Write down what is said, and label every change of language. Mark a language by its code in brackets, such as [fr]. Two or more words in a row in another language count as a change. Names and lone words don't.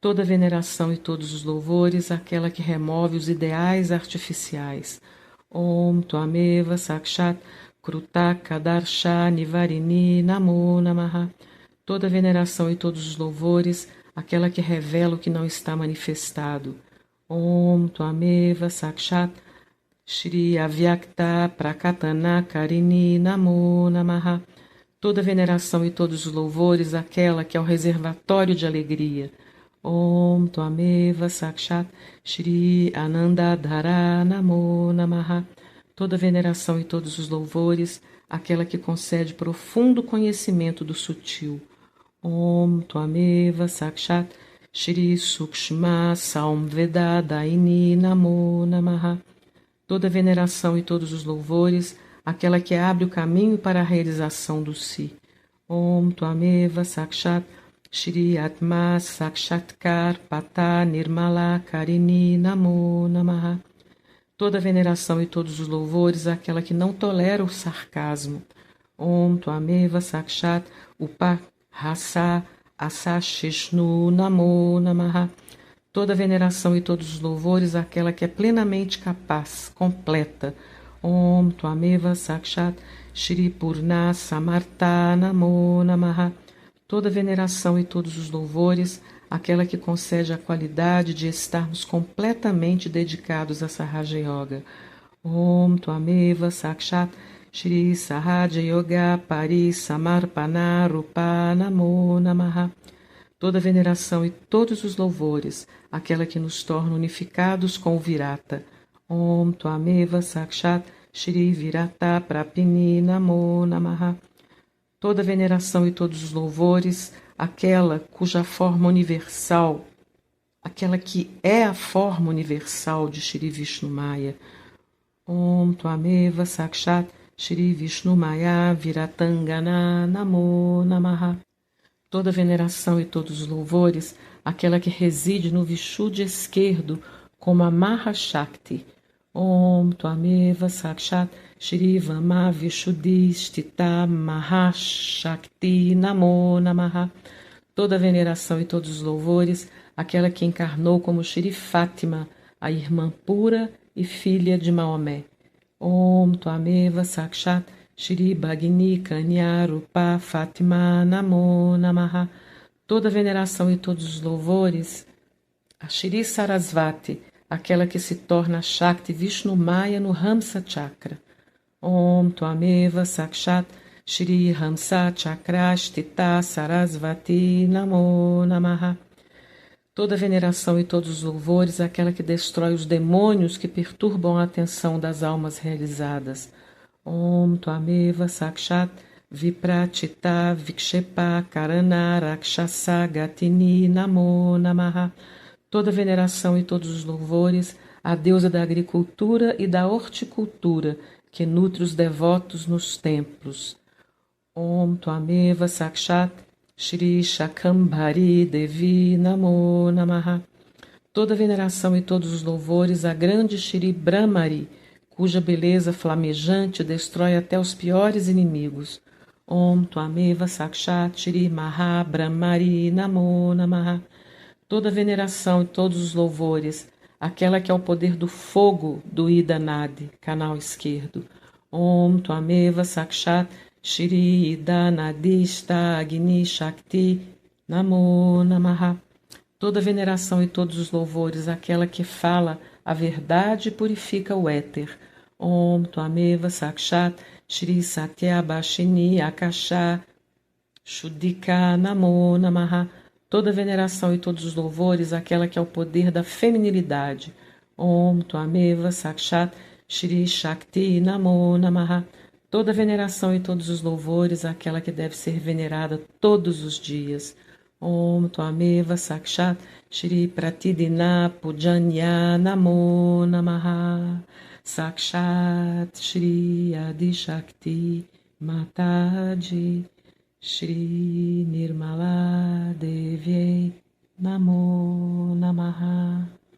[pt] Toda veneração e todos os louvores àquela que remove os ideais artificiais. [sa] Om Tvameva Sakshat Krutaka Darsha Nivarini Namo Namaha. [pt] Toda veneração e todos os louvores àquela que revela o que não está manifestado. [sa] Om Tvameva Sakshat Shri Avyakta Prakatana Karini Namo Namaha. [pt] Toda veneração e todos os louvores àquela que é o reservatório de alegria. [sa] Om Tvameva Sakshat Shri Anandadhara Namo Namaha. [pt] Toda veneração e todos os louvores àquela que concede profundo conhecimento do sutil. [sa] Om Tvameva Sakshat Shri Sukshma Samveda Daini Namo Namaha. [pt] Toda veneração e todos os louvores àquela que abre o caminho para a realização do Si. [sa] Om Tvameva Sakshat Shri Atma Sakshatkar Pata Nirmala Karini Namo Namaha. [pt] Toda veneração e todos os louvores àquela que não tolera o sarcasmo. [sa] Om Tvameva Sakshat Upahasa Asashishnu Namo Namaha. [pt] Toda veneração e todos os louvores àquela que é plenamente capaz, completa. [sa] Om Tvameva Sakshat Shri Purna Samartha Namo Namaha. [pt] Toda veneração e todos os louvores àquela que concede a qualidade de estarmos completamente dedicados a Sahaja Yoga. [sa] Om Tvameva Sakshat Shri Sahaja Yoga Pari Samarpana Rupa Namo Namaha. [pt] Toda veneração e todos os louvores àquela que nos torna unificados com o Virata. [sa] Om Tvameva Sakshat Shri Virata Prapini Namo Namaha. [pt] Toda veneração e todos os louvores àquela cuja forma universal, aquela que é a forma universal de Shri Vishnu Maya. [sa] Om Tvameva Sakshat Shri Vishnu Maya Viratangana Namo Namaha. [pt] Toda veneração e todos os louvores àquela que reside no Vishuddha esquerdo como a Mahashakti. [sa] Om Tvameva Sakshat Shri Vama Vishuddhi Stita Mahashakti Namo Namaha. [pt] Toda veneração e todos os louvores àquela que encarnou como Shri Fátima, a irmã pura e filha de Maomé. [sa] Om Tvameva Sakshat Shri Bhagini Kanya Rupa Fátima Namo Namaha. [pt] Toda veneração e todos os louvores a Shri Sarasvati, aquela que se torna Shakti Vishnu Maya no Hamsa Chakra. [sa] Om Tvameva Sakshat Shri Hamsa Chakra Sthita Sarasvati Namo Namaha. [pt] Toda veneração e todos os louvores àquela que destrói os demônios que perturbam a atenção das almas realizadas. [sa] Om Tvameva Sakshat Vipratita Vikshepa Karana Rakshasa Gatini Namo Namaha. [pt] Toda veneração e todos os louvores à deusa da agricultura e da horticultura que nutre os devotos nos templos. [sa] Om Tvameva Sakshat Shri Shakambhari Devi Namo Namaha. [pt] Toda veneração e todos os louvores à grande Shri Brahmari, cuja beleza flamejante destrói até os piores inimigos. [sa] Om Tvameva Sakshat Shri Maha Brahmari Namo Namaha. [pt] Toda veneração e todos os louvores àquela que é o poder do fogo do Ida Nadi, canal esquerdo. [sa] Om Tvameva Sakshat Shri Ida Nadista Agni Shakti Namo Namaha. [pt] Toda veneração e todos os louvores àquela que fala a verdade e purifica o éter. [sa] Om Tvameva Sakshat Shri Satya Bhashini Akasha Shuddhika Namo Namaha. [pt] Toda veneração e todos os louvores àquela que é o poder da feminilidade. [sa] Om Tvameva Sakshat Shri Shakti Namo Namaha. [pt] Toda veneração e todos os louvores àquela que deve ser venerada todos os dias. [sa] Om Tvameva Sakshat Shri Pratidina Pujanya Namo Namaha. Sakshat Shri Adi Shakti Mataji Shri Nirmala Devi Namo Namaha.